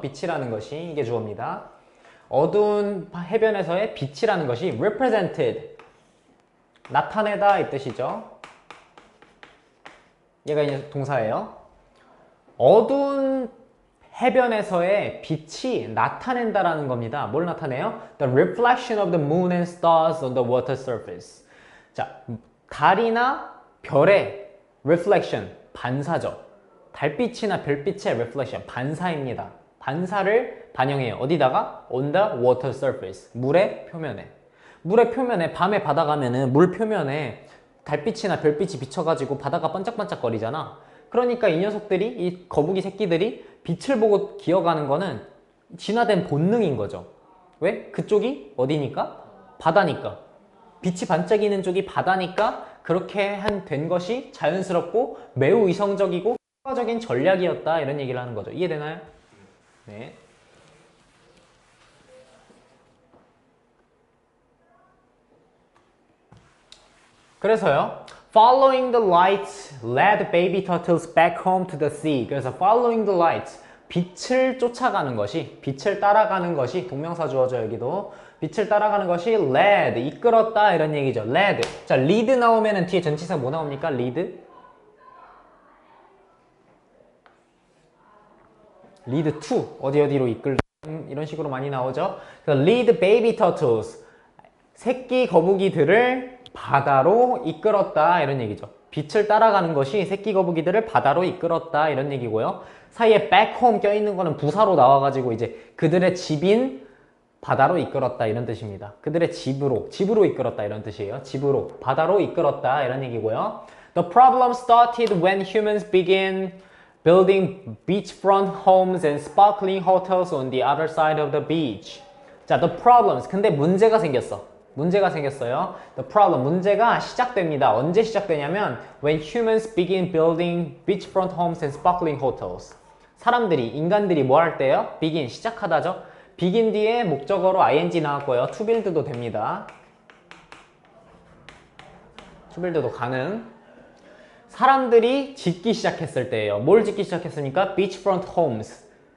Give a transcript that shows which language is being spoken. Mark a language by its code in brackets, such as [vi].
[ko] 빛이라는 것이 이게 주어입니다. 어두운 해변에서의 빛이라는 것이 represented, 나타내다 이 뜻이죠. 얘가 이제 동사예요. 어두운 해변에서의 빛이 나타낸다라는 겁니다. 뭘 나타내요? [en] The reflection of the moon and stars on the water surface. [ko] 자, 달이나 별의 reflection, 반사죠. 달빛이나 별빛의 reflection, 반사입니다. 반사를 반영해요. 어디다가? [en] On the water surface. [ko] 물의 표면에. 물의 표면에, 밤에 바다 가면은 물 표면에 달빛이나 별빛이 비쳐가지고 바다가 반짝반짝거리잖아. 그러니까 이 녀석들이, 이 거북이 새끼들이 빛을 보고 기어가는 거는 진화된 본능인 거죠. 왜? 그쪽이 어디니까? 바다니까. 빛이 반짝이는 쪽이 바다니까 그렇게 된 것이 자연스럽고 매우 이성적이고 효과적인 전략이었다 이런 얘기를 하는 거죠. 이해되나요? 네. 그래서요. [en] Following the lights led baby turtles back home to the sea. [ko] 그래서 [en] following the lights [ko] 빛을 쫓아가는 것이, 빛을 따라가는 것이 동명사 주어져 여기도 빛을 따라가는 것이 led 이끌었다 이런 얘기죠. [en] led. [ko] 자, lead 나오면은 뒤에 전치사 뭐 나옵니까? [en] lead. [ko] lead to 어디로 이끌다 이런 식으로 많이 나오죠. 그래서 [en] lead baby turtles [ko] 새끼 거북이들을 바다로 이끌었다 이런 얘기죠. 빛을 따라가는 것이 새끼 거북이들을 바다로 이끌었다 이런 얘기고요. 사이에 [en] back home [ko] 껴있는 거는 부사로 나와가지고 이제 그들의 집인 바다로 이끌었다 이런 뜻입니다. 그들의 집으로 이끌었다 이런 뜻이에요. 집으로, 바다로 이끌었다 이런 얘기고요. [en] The problem started when humans began building beachfront homes and sparkling hotels on the other side of the beach. [ko] 자, [en] the problems. [ko] 근데 문제가 생겼어. 문제가 생겼어요. [en] The problem. [ko] 문제가 시작됩니다. 언제 시작되냐면 [en] when humans begin building beachfront homes and sparkling hotels. [ko] 사람들이, 인간들이 뭐 할 때요? begin, 시작하다죠. begin 뒤에 목적어로 ing 나왔고요. [en] to build [ko] 도 됩니다. [en] to build [ko] 도 가능. 사람들이 짓기 시작했을 때예요. 뭘 짓기 시작했습니까? [en] beachfront homes.